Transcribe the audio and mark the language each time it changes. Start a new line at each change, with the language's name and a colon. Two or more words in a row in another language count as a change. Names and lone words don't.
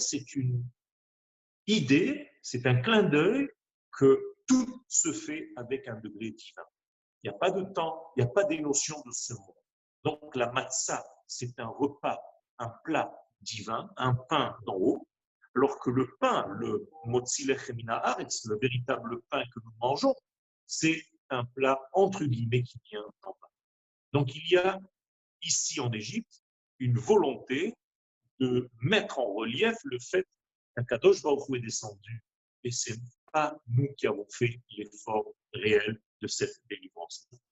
French: C'est une idée, c'est un clin d'œil que tout se fait avec un degré divin. Il n'y a pas de temps, il n'y a pas des notions de ce monde. Donc la matzah, c'est un repas, un plat divin, un pain d'en haut, alors que le pain, le
Hebrew: מוציא לחם מן הארץ,
French: le véritable pain que nous mangeons, c'est un plat entre guillemets qui vient d'en bas. Donc il y a ici en Égypte une volonté de mettre en relief le fait qu'un
Hebrew: קדוש ברוך הוא
French: est descendu et ce n'est pas nous qui avons fait l'effort réel de cette délivrance.